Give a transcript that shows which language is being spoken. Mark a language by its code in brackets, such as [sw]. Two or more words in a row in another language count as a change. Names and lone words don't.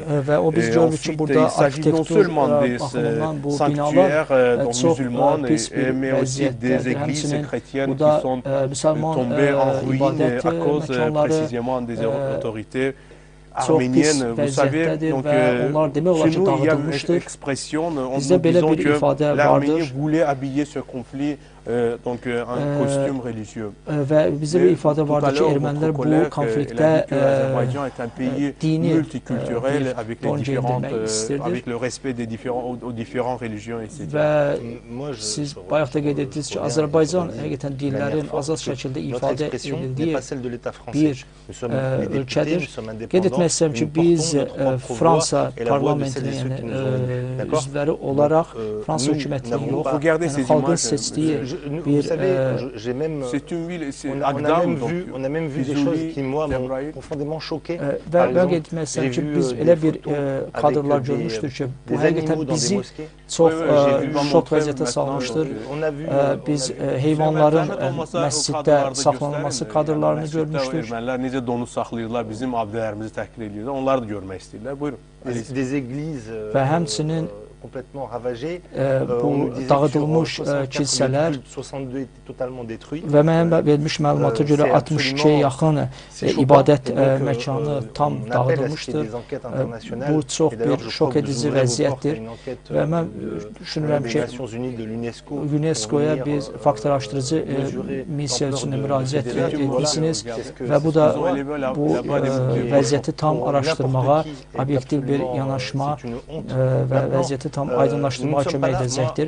[fr] Et ensuite, il s'agit non seulement des sanctuaires musulmans, mais aussi des églises chrétiennes qui sont tombées en ruine à cause précisément des autorités arménienne, vous savez, donc chez nous, il y a une expression en nous disant que l'Arménie voulait habiller ce conflit donc un costume religieux. [az] Və bizə bir ifadə vardı ki, ermənilər bu konfliktə dini don geyindirmək istirdir. [fr] Avec le respect des différentes religions, etc. [az] Və siz bayaq da qeyd etdiniz ki, Azərbaycan həqiqətən dinlərin azad şəkildə ifadə edildiyi bir ölkədir. Qeyd etmək istəyirəm ki, biz Fransa parlamentinin üzvləri olaraq Fransa hökumətinin yox, xalqın seçdiyi bir... [fr] On a même vu des choses qui, moi, m'ont profondément choqué. [az] Və mən qeyd etmək istəyirəm ki, biz elə bir kadrlar görmüşdür ki, bu həqiqətən bizi çox şok vəziyyətə salmışdır. Biz heyvanların məsciddə saxlanılması kadrlarını görmüşdür. Ermənilər necə donuz saxlayırlar, bizim abidələrimizi təhqir edirlər, onlar da görmək istəyirlər. Buyurun. [fr] Des églises [az] və həmçinin [fr] complètement ravagées. [az] Bu dağıdılmış kilsələr və mənim vermiş məlumata görə 62-yə yaxın ibadət məkanı tam dağıdılmışdır. Bu çox bir şok edici vəziyyətdir və mən düşünürəm ki, UNESCO-ya biz faktorlaşdırıcı missiya üçün müraciət etmişsiniz və bu da bu vəziyyəti tam araşdırmağa, obyektiv bir yanaşma və vəziyyəti tam aydınlaşdırmağa kömək edəcəkdir.